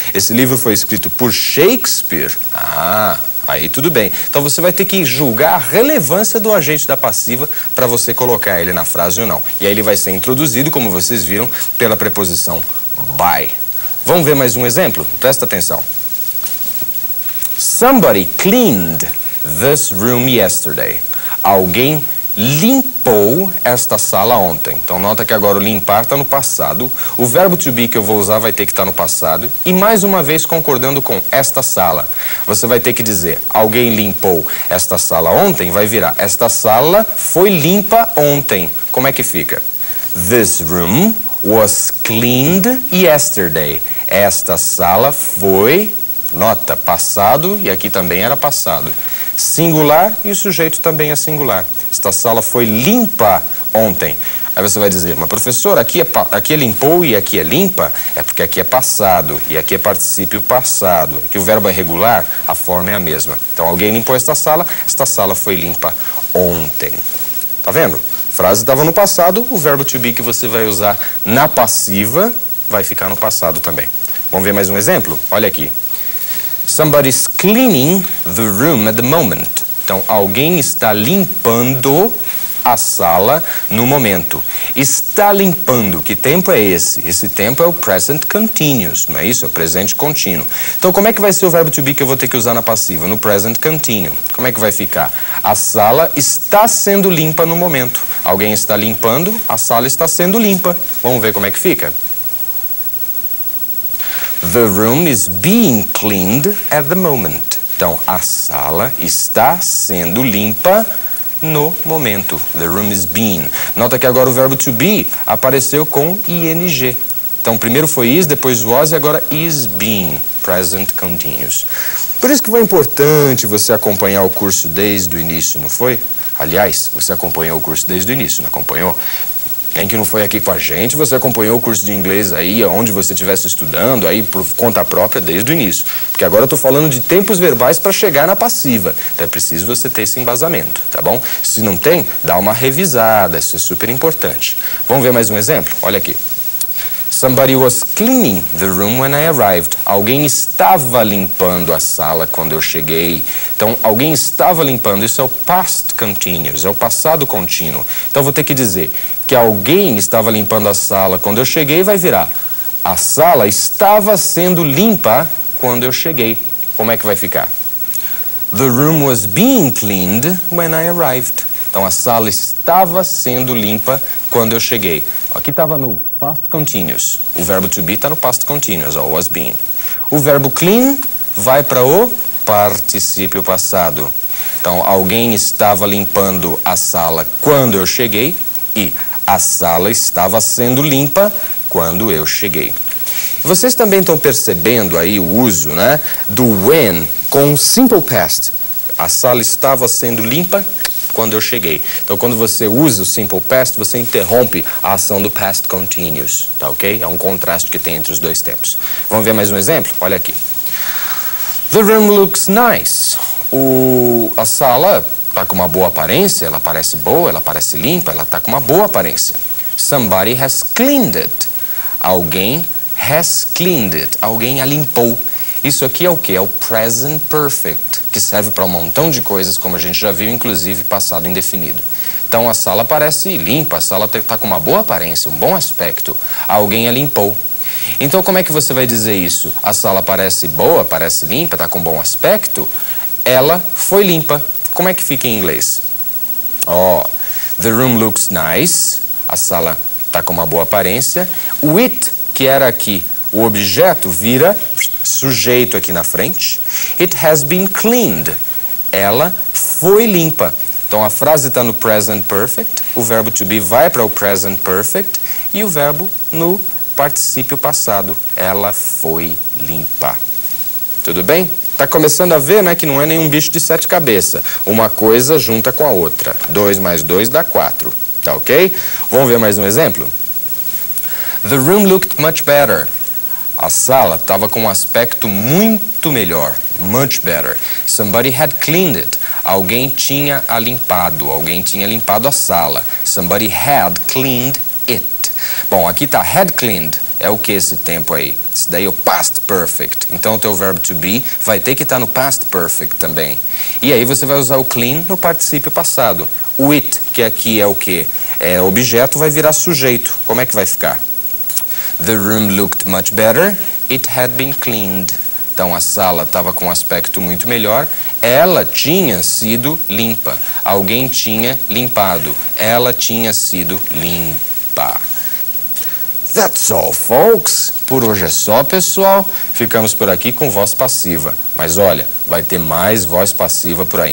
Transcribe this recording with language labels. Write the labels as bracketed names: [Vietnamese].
[Portuguese] Esse livro foi escrito por Shakespeare. Aí tudo bem. Então você vai ter que julgar a relevância do agente da passiva para você colocar ele na frase ou não. E aí ele vai ser introduzido, como vocês viram, pela preposição by. Vamos ver mais um exemplo? Presta atenção. [English] Somebody cleaned this room yesterday. [Portuguese] Alguém limpou esta sala ontem. Então nota que agora o limpar está no passado. O verbo to be que eu vou usar vai ter que estar no passado. E mais uma vez concordando com esta sala. Você vai ter que dizer, alguém limpou esta sala ontem, vai virar, esta sala foi limpa ontem. Como é que fica? [English] This room was cleaned yesterday. [Portuguese] Esta sala foi, nota, passado, e aqui também era passado. Singular e o sujeito também é singular. Esta sala foi limpa ontem. Aí você vai dizer, mas professor, aqui é limpou e aqui é limpa? É porque aqui é passado e aqui é particípio passado. Aqui o verbo é regular, a forma é a mesma. Então alguém limpou esta sala foi limpa ontem. Tá vendo? frase estava no passado, o verbo to be que você vai usar na passiva vai ficar no passado também. Vamos ver mais um exemplo? Olha aqui. [English] Somebody's cleaning the room at the moment. [Portuguese] Então, alguém está limpando a sala no momento. Está limpando. Que tempo é esse? Esse tempo é o present continuous, não é isso? É o presente contínuo. Então, como é que vai ser o verbo to be que eu vou ter que usar na passiva? No present continuous. Como é que vai ficar? A sala está sendo limpa no momento. Alguém está limpando, a sala está sendo limpa. Vamos ver como é que fica? [English] The room is being cleaned at the moment. [Portuguese] Então, a sala está sendo limpa no momento. [English] The room is being. [Portuguese] Nota que agora o verbo to be apareceu com ing. Então, primeiro foi is, depois was e agora is being. Present continuous. Por isso que foi importante você acompanhar o curso desde o início, não foi? Aliás, você acompanhou o curso desde o início, não acompanhou? Quem que não foi aqui com a gente, você acompanhou o curso de inglês aí, onde você estivesse estudando, aí por conta própria desde o início. Porque agora eu estou falando de tempos verbais para chegar na passiva. Então é preciso você ter esse embasamento, tá bom? Se não tem, dá uma revisada, isso é super importante. Vamos ver mais um exemplo? Olha aqui. [English] Somebody was cleaning the room when I arrived. [Portuguese] Alguém estava limpando a sala quando eu cheguei. Então, alguém estava limpando, isso é o past continuous, é o passado contínuo. Então, eu vou ter que dizer que alguém estava limpando a sala quando eu cheguei, vai virar a sala estava sendo limpa quando eu cheguei. Como é que vai ficar? [English] The room was being cleaned when I arrived. [Portuguese] Então, a sala estava sendo limpa quando eu cheguei. Aqui estava no past continuous. O verbo to be está no past continuous, ou was being. O verbo clean vai para o particípio passado. Então, alguém estava limpando a sala quando eu cheguei e a sala estava sendo limpa quando eu cheguei. Vocês também estão percebendo aí o uso, né, do when com simple past. A sala estava sendo limpa quando eu cheguei. Então, quando você usa o simple past, você interrompe a ação do past continuous, tá ok? É um contraste que tem entre os dois tempos. Vamos ver mais um exemplo? Olha aqui. [English] The room looks nice. [Portuguese] A sala está com uma boa aparência, ela parece boa, ela parece limpa, ela está com uma boa aparência. [English] Somebody has cleaned it. [Portuguese] Alguém [English] has cleaned it. [Portuguese] Alguém a limpou. Isso aqui é o que? É o present perfect, que serve para um montão de coisas, como a gente já viu, inclusive passado indefinido. Então, a sala parece limpa, a sala está com uma boa aparência, um bom aspecto. Alguém a limpou. Então, como é que você vai dizer isso? A sala parece boa, parece limpa, está com bom aspecto? Ela foi limpa. Como é que fica em inglês? [English] The room looks nice. [Portuguese] A sala está com uma boa aparência. O it, que era aqui o objeto, vira sujeito aqui na frente. [English] It has been cleaned. [Portuguese] Ela foi limpa. Então, a frase está no present perfect. O verbo to be vai para o present perfect. E o verbo no particípio passado. Ela foi limpa. Tudo bem? Está começando a ver, né, que não é nenhum bicho de 7 cabeças. Uma coisa junta com a outra. 2 mais 2 dá 4. Tá ok? Vamos ver mais um exemplo? [English] The room looked much better. [Portuguese] A sala estava com um aspecto muito melhor. [English] Much better. Somebody had cleaned it. [Portuguese] Alguém tinha a limpado. Alguém tinha limpado a sala. [English] Somebody had cleaned it. [Portuguese] Bom, aqui está [English] had cleaned. [Portuguese] É o que esse tempo aí? Isso daí é o past perfect. Então, o teu verbo to be vai ter que estar no past perfect também. E aí você vai usar o clean no particípio passado. O it, que aqui é o que? É objeto, vai virar sujeito. Como é que vai ficar? [English] The room looked much better. It had been cleaned. [Portuguese] Então, a sala estava com um aspecto muito melhor. Ela tinha sido limpa. Alguém tinha limpado. Ela tinha sido limpa. [English] That's all, folks. [Portuguese] Por hoje é só, pessoal. Ficamos por aqui com voz passiva. Mas olha, vai ter mais voz passiva por aí.